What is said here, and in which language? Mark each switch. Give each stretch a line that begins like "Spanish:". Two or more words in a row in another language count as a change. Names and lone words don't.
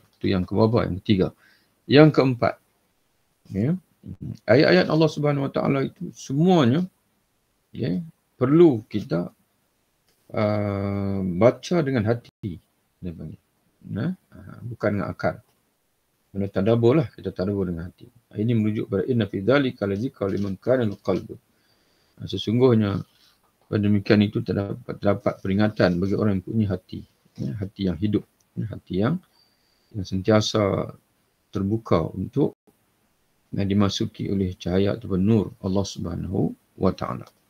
Malay: Itu yang kebawah, yang ketiga. Yang keempat, ayat-ayat Allah
Arabic: سبحانه وتعالى
Malay: itu semuanya perlu kita baca dengan hati, dia panggil. Bukan dengan akal. Benda tadabbur lah, kita tadabbur dengan hati. Ini merujuk pada
Arabic: إن في ذلك لذكرى لمن كان القلب.
Malay: Sesungguhnya pada demikian itu terdapat peringatan bagi orang yang punya hati, hati yang hidup, hati yang sentiasa terbuka untuk dimasuki oleh cahaya ataupun nur Allah
Arabic: سبحانه وتعالى.